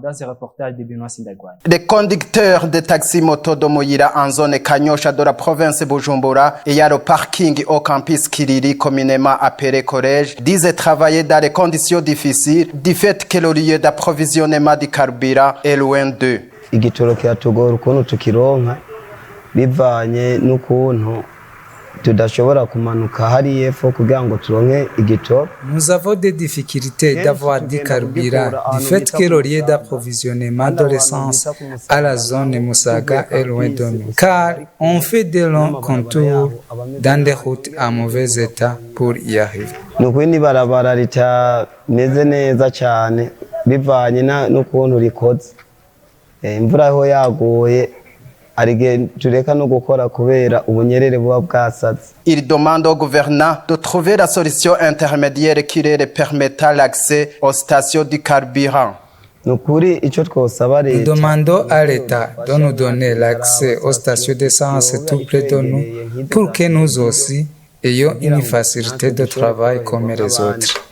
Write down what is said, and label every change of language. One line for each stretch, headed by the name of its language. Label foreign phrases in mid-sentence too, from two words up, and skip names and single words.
French: Dans ce reportage de Benoît Sindagouane. Les conducteurs de taxi moto de Muyira en zone Kanyosha de la province Bujumbura et à le parking au campus Kiriri communément appelé collège disent travailler dans des conditions difficiles du fait que le lieu d'approvisionnement du carburant est loin d'eux.
Rundi: Igitoro kiratugora ukuntu tukironka bivanye n'ukuntu tudashobora kumanuka hari epfo kugira ngo turonke igitoro.
French: Nous avons des difficultés d'avoir du carburant du fait que le lieu d'approvisionnement de l'essence à la zone Musaga est loin de nous, car on fait de longs contours dans des routes en mauvais état pour y arriver.
Rundi: Nukwini barabara ritameze neza cyane bivanye n'ukuntu rikoze. Imvura ho yagoye
French: Il demande au gouvernement de trouver la solution intermédiaire qui leur permettra l'accès aux stations du carburant. Nous demandons à l'État de nous donner l'accès aux stations d'essence tout près de nous pour que nous aussi ayons une facilité de travail comme les autres.